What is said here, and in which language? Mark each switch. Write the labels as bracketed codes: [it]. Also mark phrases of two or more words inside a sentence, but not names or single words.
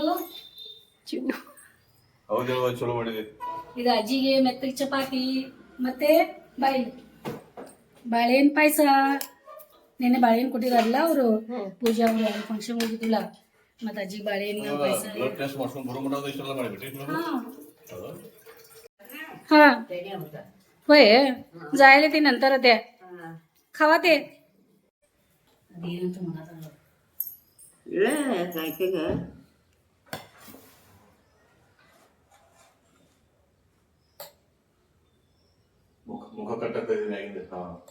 [kn] ಚಿನ್ನು ಚಲೋ ಮಾಡಿದೆ. ಇದು ಅಜ್ಜಿಗೆ ಮೆತ್ತಗೆ ಚಪಾತಿ ಮತ್ತೆ ಬಾಳೆಹಣ್ಣು ಪಾಯಸ. ನೆನ್ನೆ ಬಾಳೆಹಣ್ಣು ಕೊಟ್ಟಿದಾರಲ್ಲ ಅವರು, ಪೂಜಾ ಅವರು ಫಂಕ್ಷನ್ ಹೋಗಿದ್ದಿಲ್ಲ. ಮತ್ತು ಅಜ್ಜಿಗೆ ಬಾಳೆಹಣ್ಣು ಪಾಯಸ. [mr] हां होय, जायला ते नंतर त्या खावा ते. काय ते ग [kn] ಮುಖ ಕಟ್ಟಕ್ಕೆ ಆಗಿದೆ. ಹಾಂ